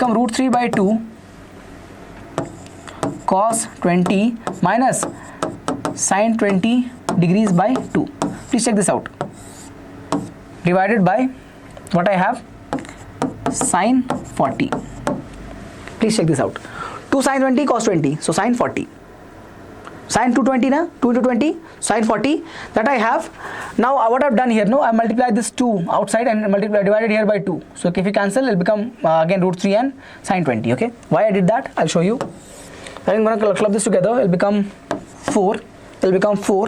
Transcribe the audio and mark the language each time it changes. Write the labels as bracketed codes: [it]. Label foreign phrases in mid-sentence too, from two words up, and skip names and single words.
[en] It will become root 3 by 2 cos 20 minus sin 20 degrees by 2. Please check this out. Divided by what I have, sin 40. Please check this out. 2 sin 20 cos 20, so sin 40. Sin 220 na, 2 into 20, sin 40, that I have. Now what I've done here, no, I multiplied this 2 outside and divided here by 2. So if you cancel, it'll become again root 3 and sin 20, okay. Why I did that, I'll show you. I'm going to club this together, it'll become 4. It'll become 4.